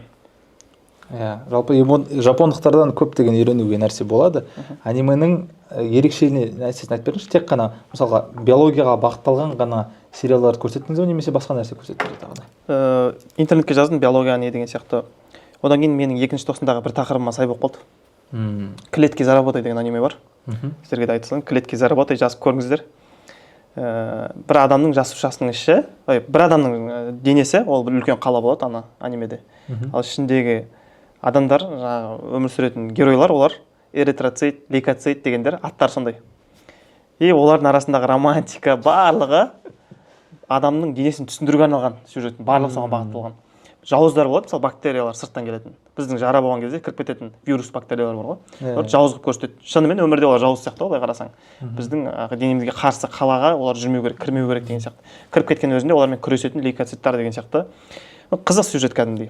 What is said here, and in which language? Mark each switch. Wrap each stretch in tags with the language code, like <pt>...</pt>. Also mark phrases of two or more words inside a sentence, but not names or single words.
<kk>иә жалпы жапондықтардан көптеген үйренуге нәрсе болады анименің нәрсесін айтып беріңізші тек қана мысалға биологияға бағытталған ғана сериалдарды көрсеттіңіз бе немесе басқа нәрсе көрсеттіңіз тағы интернетке жаздым биология не деген сияқты одан кейін менің екінші тоқсандағы бір тақырыбыма сай болып қалды</kk> <ru>клетки за работой</ru> <kk>деген аниме бар сіздерге де айта салайын</kk> <ru>клетки за работой</ru> <kk>жазып көріңіздер бір адамның жасушасының іші бір адамның денесі ол бір үлкен қала болады ана анимеде ал ішіндегі адамдар жаңағы өмір сүретін геройлар олар эритроцит лейкоцит дегендер аттары сондай и олардың арасындағы романтика барлығы адамның денесін түсіндіруге арналған сюжеттің барлығы соған бағытталған жауыздар болады мысалы бактериялар сырттан келетін біздің жара болған кезде кіріп кететін вирус бактериялар бар ғой олар жауыз қылып көрсетеді шынымен өмірде олар жауыз сияқты олай қарасаң біздің денемізге қарсы қалаға олар жүрмеу керек кірмеу керек деген сияқты кіріп кеткен өзінде олармен күресетін лейкоциттар деген сияқты қызық сюжет кәдімгідей</kk>